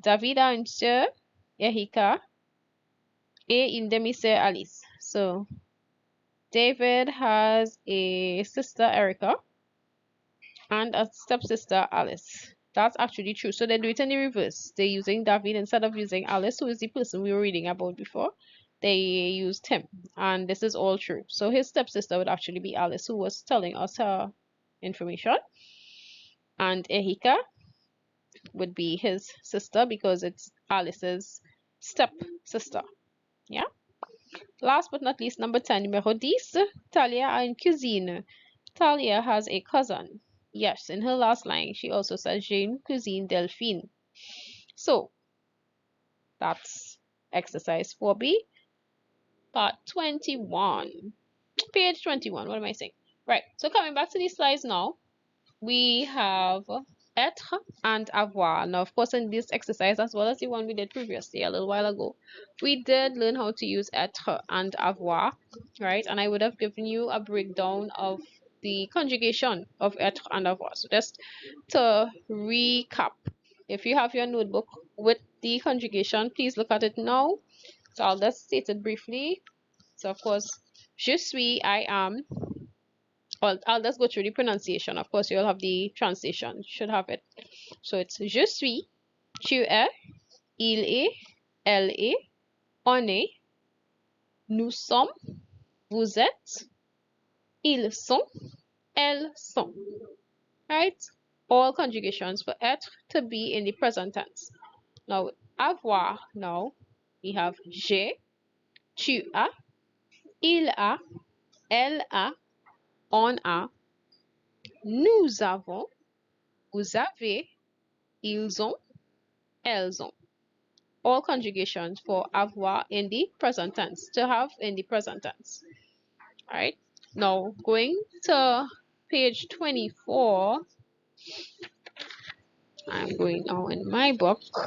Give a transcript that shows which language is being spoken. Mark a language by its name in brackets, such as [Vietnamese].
[French] David a une sœur, Erika, et une demi-sœur, Alice. [English] So, David has a sister, Erica, and a stepsister, Alice. That's actually true. So they do it in the reverse. They're using David instead of using Alice, who is the person we were reading about before. They used him. And this is all true. So his stepsister would actually be Alice, who was telling us her information. And Erika would be his sister because it's Alice's stepsister. Yeah. Last but not least, number 10, [French] numéro 10, Talia a une cousine. [English] Talia has a cousin. Yes, in her last line, she also says, [French] j'ai une cousine Delphine. [English] So, that's exercise 4B, part 21. Page 21, what am I saying? Right, so coming back to these slides now, we have être and avoir. Now, of course, in this exercise, as well as the one we did previously a little while ago, we did learn how to use être and avoir, right? And I would have given you a breakdown of the conjugation of être and avoir. So just to recap, if you have your notebook with the conjugation, please look at it now. So I'll just state it briefly. So, of course, [French] je suis, [English] I am. Well, I'll just go through the pronunciation. Of course, you'll have the translation. You should have it. [French] So it's je suis, tu es, il est, elle est, on est, nous sommes, vous êtes, ils sont, elles sont. Right? [English] All conjugations for être to be in the present tense. Now, avoir, now, we have [French] j'ai, tu as, il a, elle a, on a, nous avons, vous avez, ils ont, elles ont. [English] All conjugations for avoir in the present tense, to have in the present tense. All right. Now, going to page 24, I'm going now in my book.